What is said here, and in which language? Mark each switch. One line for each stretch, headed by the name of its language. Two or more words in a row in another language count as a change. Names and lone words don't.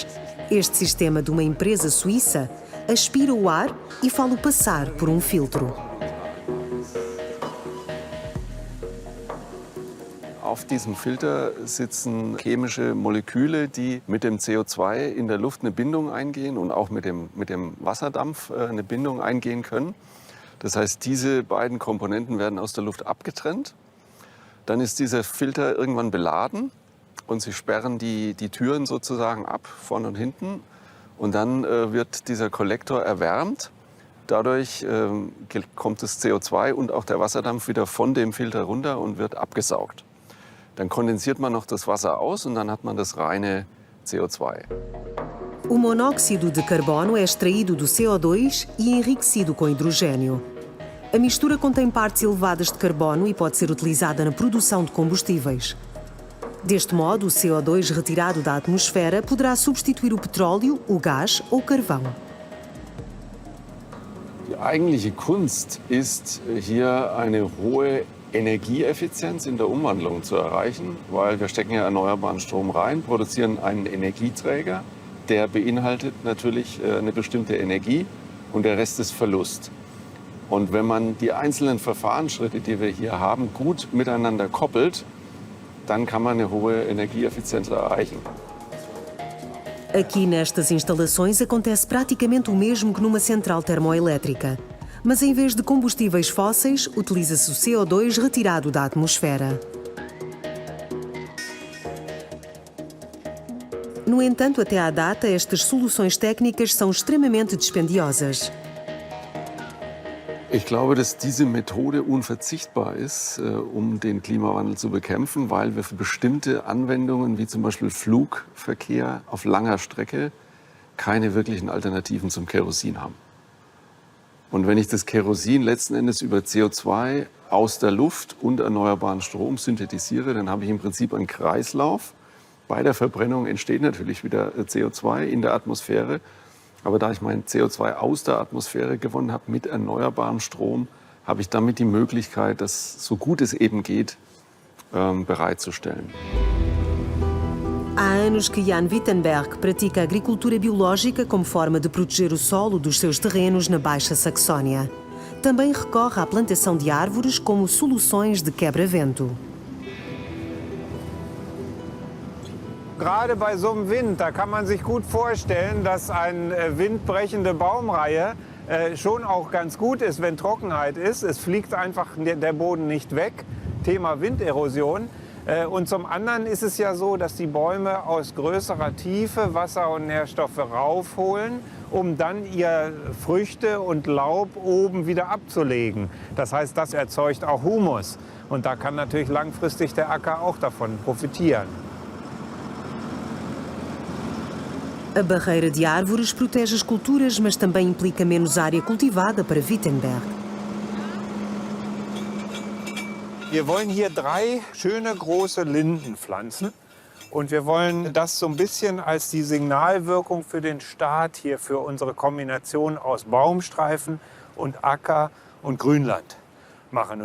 Portuguese: Este sistema de uma empresa suíça aspira o ar e faz-o passar por um filtro.
German: Auf diesem Filter sitzen chemische Moleküle, die mit dem CO2 in der Luft eine Bindung eingehen und auch mit dem Wasserdampf eine Bindung eingehen können. Das heißt, diese beiden Komponenten werden aus der Luft abgetrennt. Dann ist dieser Filter irgendwann beladen und sie sperren die Türen sozusagen ab, vorne und hinten. Und dann wird dieser Kollektor erwärmt. Dadurch kommt das CO2 und auch der Wasserdampf wieder von dem Filter runter und wird abgesaugt. Dann kondensiert man noch das Wasser aus und dann hat man das reine CO2.
Portuguese: O monóxido de carbono é extraído do CO2 e enriquecido com hidrogênio. A mistura contém partes elevadas de carbono e pode ser utilizada na produção de combustíveis. Deste modo, o CO2 retirado da atmosfera poderá substituir o petróleo, o gás ou o carvão.
German: Die eigentliche Kunst ist, hier eine hohe Energieeffizienz in der Umwandlung zu erreichen, weil wir stecken ja erneuerbaren Strom rein, produzieren einen Energieträger, der beinhaltet natürlich eine bestimmte Energie und der Rest ist Verlust. Und wenn man die einzelnen Verfahrensschritte, die wir hier haben, gut miteinander koppelt, dann kann man eine hohe Energieeffizienz erreichen.
Portuguese: Aqui nestas instalações acontece praticamente o mesmo que numa central termoelétrica. Mas em vez de combustíveis fósseis, utiliza-se o CO2 retirado da atmosfera. No entanto, até à data, estas soluções técnicas são extremamente dispendiosas.
German: Ich glaube, dass diese Methode unverzichtbar ist, um den Klimawandel zu bekämpfen, weil wir für bestimmte Anwendungen, wie zum Beispiel Flugverkehr auf langer Strecke, keine wirklichen Alternativen zum Kerosin haben. Und wenn ich das Kerosin letzten Endes über CO2 aus der Luft und erneuerbaren Strom synthetisiere, dann habe ich im Prinzip einen Kreislauf. Bei der Verbrennung entsteht natürlich wieder CO2 in der Atmosphäre. Aber da ich mein CO2 aus der Atmosphäre gewonnen habe mit erneuerbarem Strom, habe ich damit die Möglichkeit, das so gut es eben geht, bereitzustellen.
Portuguese: Há anos que Jan Wittenberg pratica agricultura biológica como forma de proteger o solo dos seus terrenos na Baixa Saxónia. também recorre à plantação de árvores como soluções de quebra-vento.
German: Gerade bei so einem Wind, da kann man sich gut vorstellen, dass eine windbrechende Baumreihe schon auch ganz gut ist, wenn Trockenheit ist. Es fliegt einfach der Boden nicht weg. Thema Winderosion. Und zum anderen ist es ja so, dass die Bäume aus größerer Tiefe Wasser und Nährstoffe raufholen, um dann ihre Früchte und Laub oben wieder abzulegen. Das heißt, das erzeugt auch Humus. Und da kann natürlich langfristig der Acker auch davon profitieren.
Portuguese: A barreira de árvores protege as culturas, mas também implica menos área cultivada para Wittenberg.
German: Wir wollen hier 3 schöne große Linden pflanzen. Und wir wollen das so ein bisschen als die Signalwirkung für den Start hier, für unsere Kombination aus Baumstreifen und Acker und Grünland machen.